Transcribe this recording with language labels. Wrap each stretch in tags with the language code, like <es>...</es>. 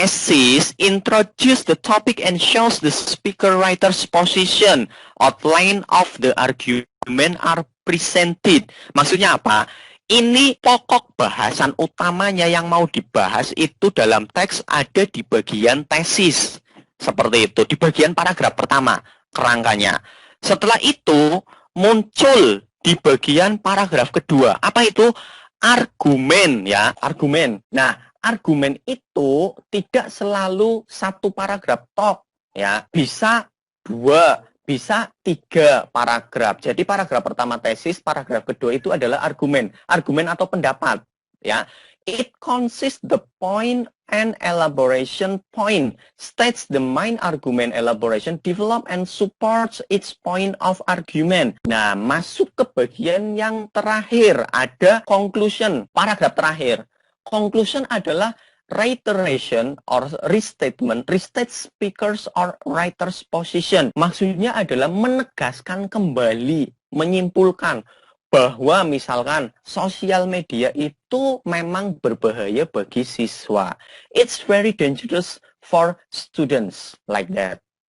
<en>Thesis introduce the topic and shows the speaker writer's position. Outline of the argument are presented.</en> <id>Maksudnya apa? Ini pokok bahasan utamanya yang mau dibahas itu dalam teks ada di bagian tesis. Seperti itu, di bagian paragraf pertama, kerangkanya. Setelah itu muncul di bagian paragraf kedua. Apa itu? Argumen ya, argumen. Nah, argumen itu tidak selalu satu paragraf tok ya. Bisa 2, bisa 3 paragraf. Jadi paragraf pertama tesis, paragraf kedua itu adalah argumen. Argumen atau pendapat ya.</id> <en>It consists the point and elaboration point, states the main argument elaboration, develop and supports its point of argument.</en> <id>Nah, masuk ke bagian yang terakhir, ada conclusion, paragraf terakhir.</id> <en>Conclusion adalah reiteration or restatement, restate speakers or writer's position.</en> <id>Maksudnya adalah menegaskan kembali, menyimpulkan bahwa misalkan sosial media itu memang berbahaya bagi siswa.</id> <en>It's very dangerous for students like that.</en>